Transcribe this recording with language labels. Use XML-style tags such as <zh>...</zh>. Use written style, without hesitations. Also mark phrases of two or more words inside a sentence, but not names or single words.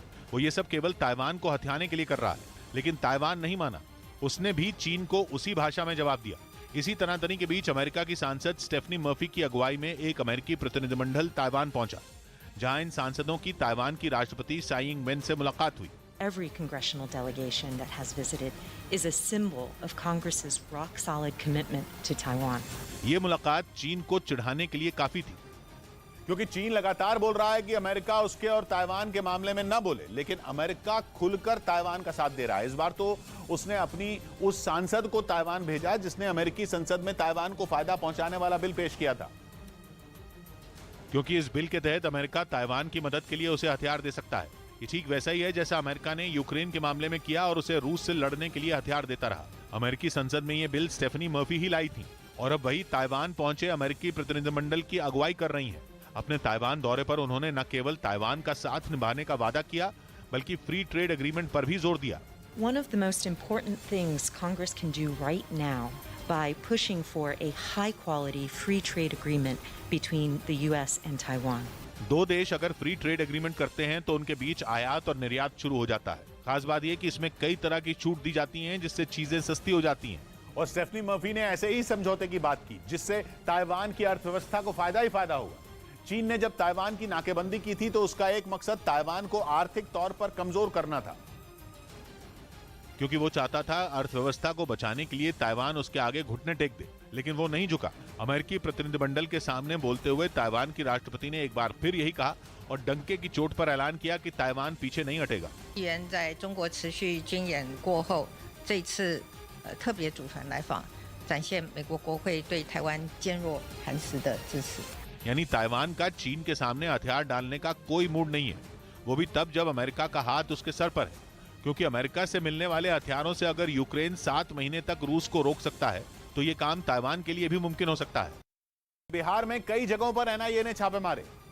<hi>वो ये सब केवल ताइवान को हथियाने के लिए कर रहा है, लेकिन ताइवान नहीं माना। उसने भी चीन को उसी भाषा में जवाब दिया। इसी तनातनी के बीच अमेरिका की सांसद स्टेफनी मर्फी की अगुवाई में एक अमेरिकी प्रतिनिधिमंडल ताइवान पहुंचा, जहां इन सांसदों की ताइवान की राष्ट्रपति साई इंग वेन से मुलाकात हुई।</hi> <en>Every congressional delegation that has visited is a symbol of Congress's rock-solid commitment to Taiwan.</en> <hi>ये मुलाकात चीन को चिढ़ाने के लिए काफी थी, क्योंकि चीन लगातार बोल रहा है कि अमेरिका उसके और ताइवान के मामले में न बोले, लेकिन अमेरिका खुलकर ताइवान का साथ दे रहा है। इस बार तो उसने अपनी उस सांसद को ताइवान भेजा जिसने अमेरिकी संसद में ताइवान को फायदा पहुंचाने वाला बिल पेश किया था, क्योंकि इस बिल के तहत अमेरिका ताइवान की मदद के लिए उसे हथियार दे सकता है। ये ठीक वैसा ही है जैसा अमेरिका ने यूक्रेन के मामले में किया और उसे रूस से लड़ने के लिए हथियार देता रहा। अमेरिकी संसद में ये बिल स्टेफनी मर्फी ही लाई थी और अब वही ताइवान पहुंचे अमेरिकी प्रतिनिधिमंडल की अगुवाई कर रही हैं। अपने ताइवान दौरे पर उन्होंने न केवल ताइवान का साथ निभाने का वादा किया, बल्कि</hi> <en>free trade agreement</en> <hi>पर भी जोर दिया।</hi> <en>One of the most important things Congress can do right now by pushing for a high-quality free trade agreement between the US and Taiwan.</en> <hi>दो देश अगर</hi> <en>free trade agreement</en> <hi>करते हैं तो उनके बीच आयात और निर्यात शुरू हो जाता है। खास बात यह कि इसमें कई तरह की छूट दी जाती हैं, जिससे चीजें सस्ती हो जाती हैं। और स्टेफनी मर्फी ने ऐसे ही समझौते की बात की जिससे ताइवान की अर्थव्यवस्था को फायदा ही फायदा होगा। चीन ने जब ताइवान की नाकेबंदी की थी तो उसका एक मकसद ताइवान को आर्थिक तौर पर कमजोर करना था, क्योंकि वो चाहता था अर्थव्यवस्था को बचाने के लिए ताइवान उसके आगे घुटने टेक दे, लेकिन वो नहीं झुका। अमेरिकी प्रतिनिधिमंडल के सामने बोलते हुए ताइवान की राष्ट्रपति ने एक बार फिर यही कहा और डंके की चोट पर ऐलान किया कि ताइवान पीछे नहीं हटेगा।</hi> <zh>在中国持续军演过后，这次特别组团来访，展现美国国会对台湾坚若磐石的支持。</zh> <hi>यानी ताइवान का चीन के सामने हथियार डालने का कोई मूड नहीं है, वो भी तब जब अमेरिका का हाथ उसके सर पर है, क्योंकि अमेरिका से मिलने वाले हथियारों से अगर यूक्रेन 7 महीने तक रूस को रोक सकता है तो ये काम ताइवान के लिए भी मुमकिन हो सकता है। बिहार में कई जगहों पर एनआईए ने छापे मारे।</hi>